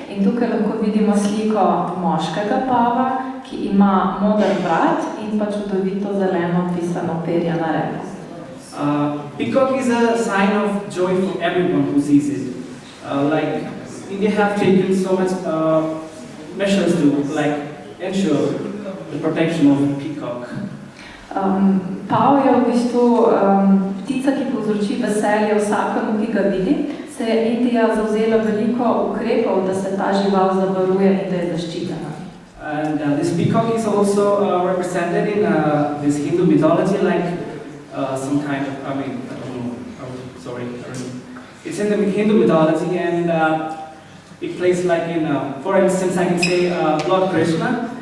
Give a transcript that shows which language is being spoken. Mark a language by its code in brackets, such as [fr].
[sl] In tukaj lahko vidimo sliko moškega pava, ki ima moder vrat in pa čudovito zeleno pisano perje na repu. [en] Peacock is a sign of joy for everyone who sees it. Like India have taken so much measures to ensure the protection of peacock. [sl] Pav je v bistvu ptica, ki povzroči veselje vsakemu, ki ga vidi. Se je Indija zavzela veliko ukrepov, da se ta žival zavaruje in da je zaščitena. [en] And this peacock is also represented in this Hindu mythology, like some kind of, I don't know. It's in the Hindu mythology, and it plays like in, for instance, I can say Lord Krishna.